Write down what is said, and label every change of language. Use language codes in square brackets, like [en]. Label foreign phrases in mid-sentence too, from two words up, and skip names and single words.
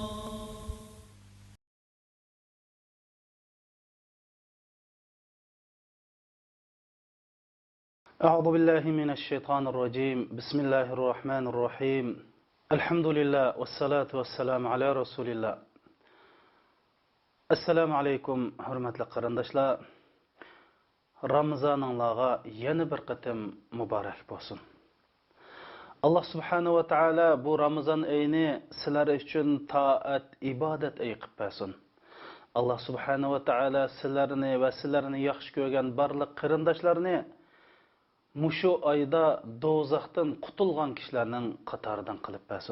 [ar] أعوذ بالله من الشيطان الرجيم. بسم الله الرحمن الرحيم. الحمد لله والصلاة والسلام على رسول الله. السلام عليكم, [uz] hurmatli qarindoshlar. Ramazoningizga yana bir qatim muborak bo'lsin. Alloh subhanahu va taolo bu Ramazon oyini sizlar uchun toat, ibodat oyi qilib bersin. Alloh subhanahu va taolo sizlarni yaxshi ko'rgan barliq qarindoshlarni mushu oyda do'zaxdan qutulgan kishilarning qatoridan qilib bersin.